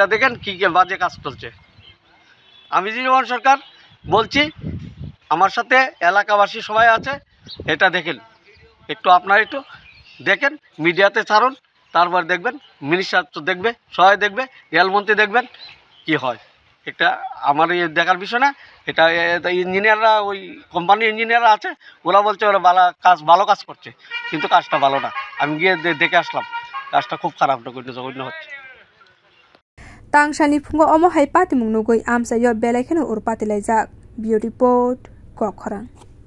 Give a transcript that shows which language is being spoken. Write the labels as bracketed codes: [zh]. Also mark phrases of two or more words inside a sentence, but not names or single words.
[bn] দেখেন কি বাজে কাজ চলছে আমি জীবন সরকার বলছি আমার সাথে এলাকাবাসী সবাই আছে এটা দেখেন আপনারা একটু দেখেন মিডিয়াতে ছাড়ুন তারপর দেখবেন মিনিস্টার তো দেখবে সবাই দেখবে রেলমন্ত্রী দেখবেন কি হয় এটা আমার দেখার বিষয় না এটা ইঞ্জিনিয়াররা ওই কোম্পানির ইঞ্জিনিয়াররা আছে ওরা বলছে ওরা ভালো কাজ করছে কিন্তু কাজটা ভালো না আমি গিয়ে দেখে আসলাম কাজটা খুব খারাপ জঘন্য হচ্ছে [trp] तांसानि फुंगो अमो हाइ पातिमुंग नुगै आमसायो बेलायखेनो उरपातिलायजाक बियो रिपोर्ट कखरां।